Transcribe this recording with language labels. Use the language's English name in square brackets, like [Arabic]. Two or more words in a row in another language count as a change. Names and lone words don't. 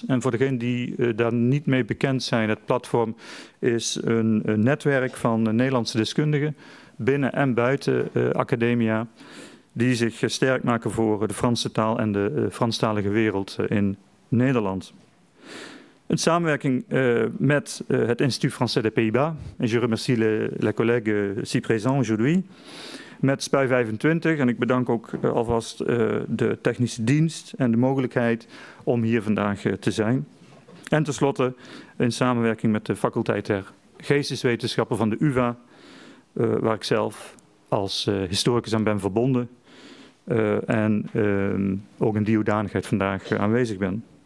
[Dutch] En voor degenen die daar niet mee bekend zijn, het platform is een netwerk van Nederlandse deskundigen binnen en buiten academia, die zich sterk maken voor de Franse taal en de Franstalige wereld in Nederland. Een samenwerking met het Institut Français des Pays-Bas, en [French] je remercie les collègues ici présents aujourd'hui, [Dutch] met SPUI 25 en ik bedank ook alvast de technische dienst en de mogelijkheid om hier vandaag te zijn. En tenslotte in samenwerking met de faculteit der geesteswetenschappen van de UvA, waar ik zelf als historicus aan ben verbonden en ook in die hoedanigheid vandaag aanwezig ben.